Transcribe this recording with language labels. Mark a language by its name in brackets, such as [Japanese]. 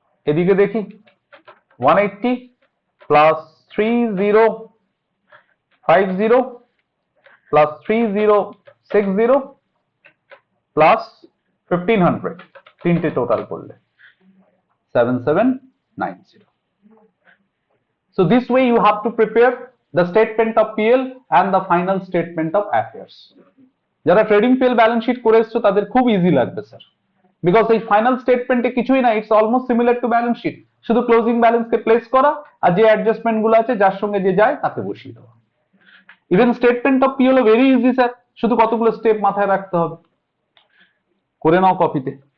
[Bangla] এদিকে দেখি 180 plus 3050 plus 3060 plus 1500, তিনটে টোটাল করলে 7790। [English] So this way you have to prepare the statement of PL and the final statement of affairs. [Bangla] যারা trading PL balance sheet করে এসছো তাদের খুব ইজি লাগবে স্যার, বিকজ এই ফাইনাল স্টেটমেন্টে কিছুই না, [English] it's almost similar to balance sheet, [Bangla] শুধু ক্লোজিং ব্যালেন্সকে প্লেস করা আর যে অ্যাডজাস্টমেন্ট গুলো আছে যার সঙ্গে যে যায় তাকে বসিয়ে দেওয়া। [English] even statement of PL very easy [Bangla] sir, শুধু কতগুলো স্টেপ মাথায় রাখতে হবে, করে নাও কপিতে।